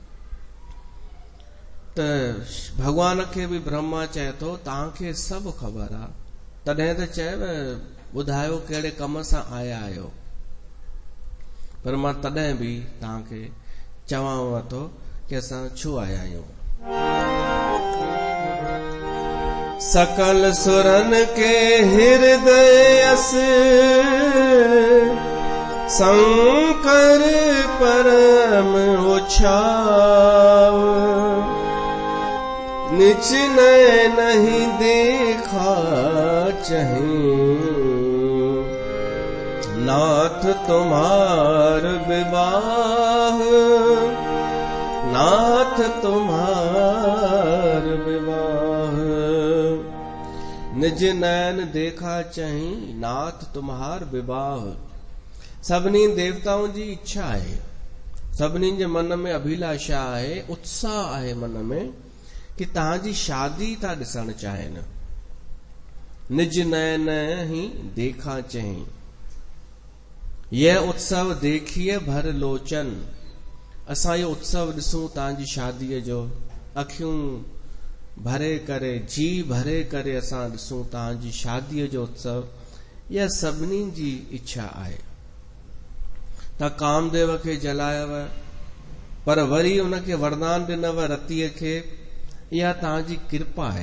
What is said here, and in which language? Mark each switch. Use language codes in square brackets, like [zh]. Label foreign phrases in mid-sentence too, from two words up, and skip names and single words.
[sd] त भॻवान खे बि ब्रह्मा चए थो तव्हांखे सभु ख़बर आहे, तॾहिं त चयव ॿुधायो कहिड़े कम सां आया आहियो। पर मां तॾहिं बि तव्हांखे चवांव थो कि असां छो आया आहियूं। [awa] सकल सुरन के हृदयस शंकर परम उछाव, निच नय नहीं देखा चाहिए, नाथ तुम्हार विवाह, नाथ तुम्हार विवाह। निज नैन देखा चही, नाथ तुम्हार विवाह। [sd] सभिनी देवताउनि जी इच्छा आहे, सभिनी जे मन में अभिलाषा आहे, उत्साह आहे मन में कि तव्हांजी शादी था ॾिसण चाहिनि। [awa] निज नैन ही देखा चही, यह उत्सव देखिए भर लोचन। [sd] असां इहो उत्सव ॾिसूं तव्हांजी शादीअ जो, अखियूं भरे करे, जी भरे करे असां ॾिसूं तव्हांजी शादीअ जो उत्सव। इहा सभिनी जी इच्छा आहे। तव्हां कामदेव खे जलायव, पर वरी उनखे वरदान ॾिनव रतीअ खे, इहा तव्हांजी कृपा आहे।